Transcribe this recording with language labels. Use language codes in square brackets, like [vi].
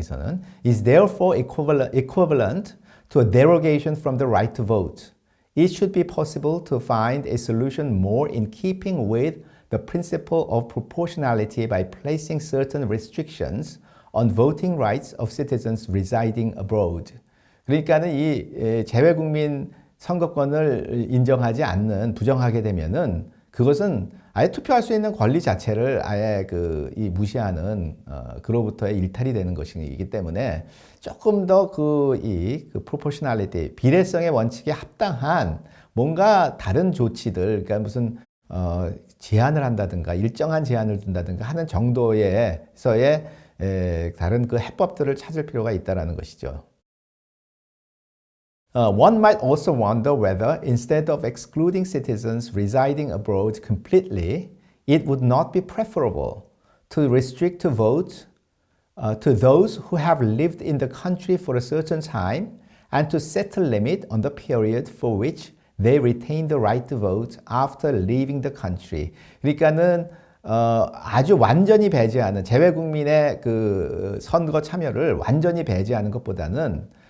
[ko] 여기서는 [en] is therefore equivalent to a derogation from the right to vote. It should be possible to find a solution more in keeping with the principle of proportionality by placing certain restrictions on voting rights of citizens residing abroad. [ko] 그러니까는 이 재외국민 선거권을 인정하지 않는, 부정하게 되면은 그것은 아예 투표할 수 있는 권리 자체를 아예 이 무시하는 그로부터의 일탈이 되는 것이기 때문에 조금 더 그 proportionality, 비례성의 원칙에 합당한 뭔가 다른 조치들, 그러니까 무슨 제한을 한다든가 일정한 제한을 둔다든가 하는 정도에서의 다른 그 해법들을 찾을 필요가 있다라는 것이죠. [en] One might also wonder whether, instead of excluding citizens residing abroad completely, it would not be preferable to restrict to vote to those who have lived in the country for a certain time and to set a limit on the period for which they retain the right to vote after leaving the country. [ko] 그러니까는 아주 완전히 배제하는 재외국민의 그 선거 참여를 완전히 배제하는 것보다는